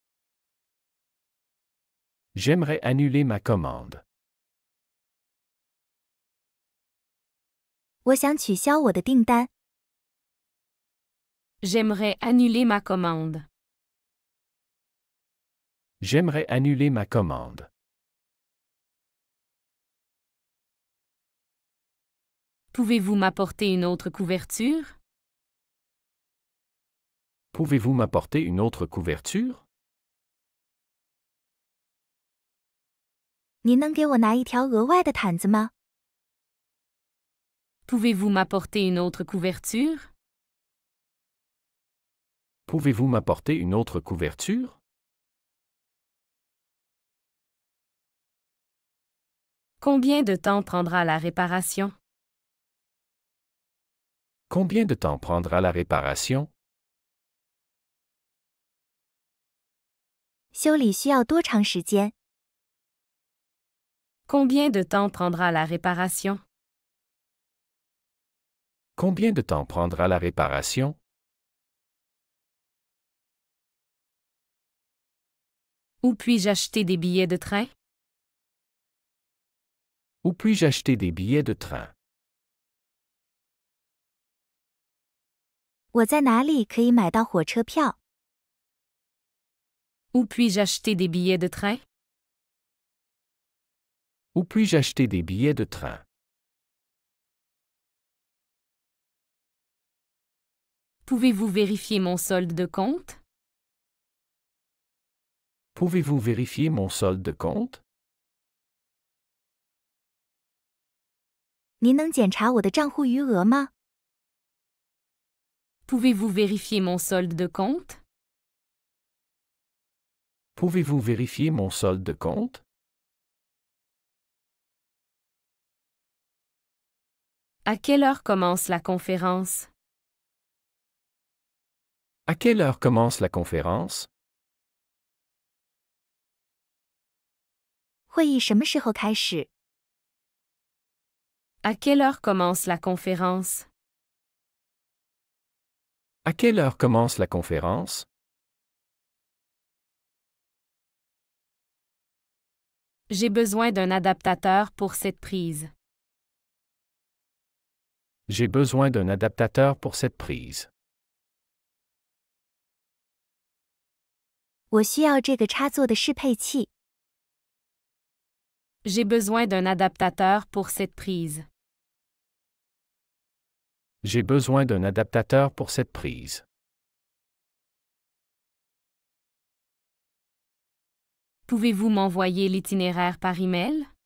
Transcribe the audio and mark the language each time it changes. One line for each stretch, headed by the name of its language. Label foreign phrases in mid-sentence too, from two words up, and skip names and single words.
French: J'aimerais annuler ma commande.
Chinese: 我想取消我的订单。
French: J'aimerais annuler ma commande. J'aimerais annuler ma commande. Pouvez-vous m'apporter une autre couverture? Pouvez-vous m'apporter une autre couverture?
Chinese: 您能给我拿一条额外的毯子吗？
French: Pouvez-vous m'apporter une autre couverture? Pouvez-vous m'apporter une autre couverture? Combien de temps prendra la réparation? Combien de temps prendra la réparation?
Chinese: 修理需要多长时间？
French: Combien de temps prendra la réparation? Combien de temps prendra la réparation? Où puis-je acheter des billets de train? Où puis-je acheter des billets de train?
Chinese: 我在哪里可以买到火车票？
French: Où puis-je acheter des billets de train? Où puis-je acheter des billets de train? Pouvez-vous vérifier mon solde de compte? Pouvez-vous vérifier mon solde de compte?
Chinese: 您能检查我的账户余额吗？
French: Pouvez-vous vérifier mon solde de compte? Pouvez-vous vérifier mon solde de compte? À quelle heure commence la conférence? À quelle heure commence la conférence?
Chinese: 会议什么时候开始？
French: À quelle heure commence la conférence? À quelle heure commence la conférence? J'ai besoin d'un adaptateur pour cette prise. J'ai besoin d'un adaptateur pour cette prise.
Chinese: 我需要这个插座的适配器。
French: J'ai besoin d'un adaptateur pour cette prise. J'ai besoin d'un adaptateur pour cette prise. Pouvez-vous m'envoyer l'itinéraire par email?